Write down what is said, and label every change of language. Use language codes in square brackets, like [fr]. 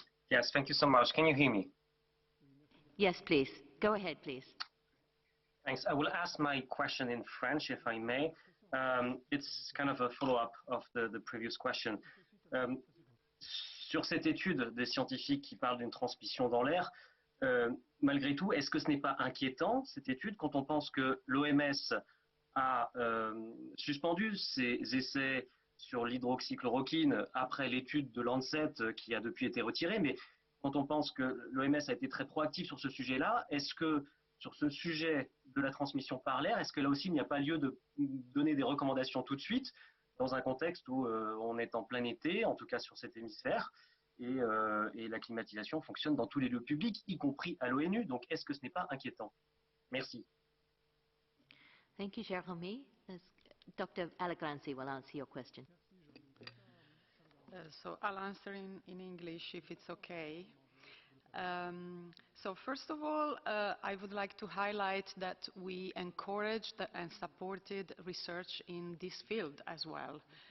[en] Yes, thank you so much. Can you hear me? Yes, please. Go ahead, please. Thanks. I will ask my question in French, if I may. It's kind of a follow-up of the previous question. [fr] Sur cette étude des scientifiques qui parlent d'une transmission dans l'air, malgré tout, est-ce que ce n'est pas inquiétant, cette étude, quand on pense que l'OMS a suspendu ses essais sur l'hydroxychloroquine après l'étude de Lancet qui a depuis été retirée, mais quand on pense que l'OMS a été très proactive sur ce sujet-là, est-ce que sur ce sujet de la transmission par l'air, est-ce que là aussi il n'y a pas lieu de donner des recommandations tout de suite dans un contexte où on est en plein été, en tout cas sur cet hémisphère? et la climatisation fonctionne dans tous les lieux publics, y compris à l'ONU. Donc, est-ce que ce n'est pas inquiétant? Merci. [en] Thank you, Jeremy. Dr. Alagranzi will answer your question. So I'll answer in English if it's okay. So first of all, I would like to highlight that we encouraged and supported research in this field as well.